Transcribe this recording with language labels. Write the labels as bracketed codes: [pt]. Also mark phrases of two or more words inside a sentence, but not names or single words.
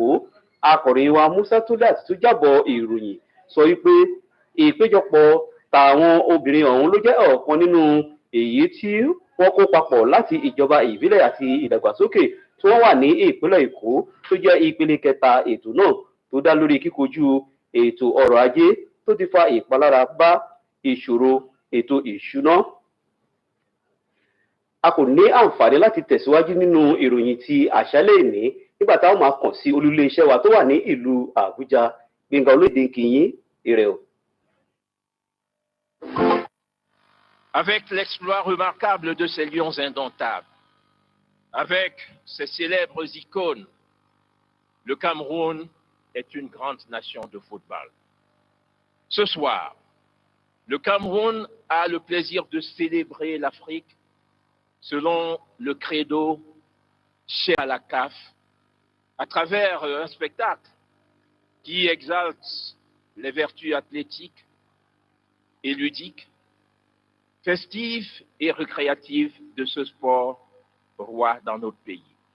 [yo] Akọ̀ròyìn wa Musa Tudat tó jábọ̀ ìròyìn sọ wípé ìpéjọpọ̀ tàwọn obìnrin ọ̀hún ló jẹ́ ọ̀kan nínú èyí tí wọ́n kó papọ̀ láti ìjọba ìbílẹ̀ àti ìdàgbàsókè tí wọ́n wà ní ìpínlẹ̀ Èkó tó jẹ́ ìpele kẹta ètò náà tó dá lórí kíkojú ètò ọrọ̀ ajé tó ti fa ìpalára bá ìṣòro ètò ìṣúná. A kò ní àǹfààní láti tẹ̀síwájú nínú ìròyìn ti àṣálẹ́ ìní nígbà táwọn máa kàn sí olú iléeṣẹ́ wa tó wà ní ìlú Àbújá. Gbẹ̀ngà Olóyèdè kìyìn ire o. [fr] Avec l'exploit remarquable de ces lions indomptables, avec ces célèbres icônes, le Cameroun est une grande nation de football. Ce soir, le Cameroun a le plaisir de célébrer l'Afrique selon le credo cher à la CAF, à travers un spectacle qui exalte les vertus athlétiques et ludiques, festives et récréatives de ce sport roi dans notre pays.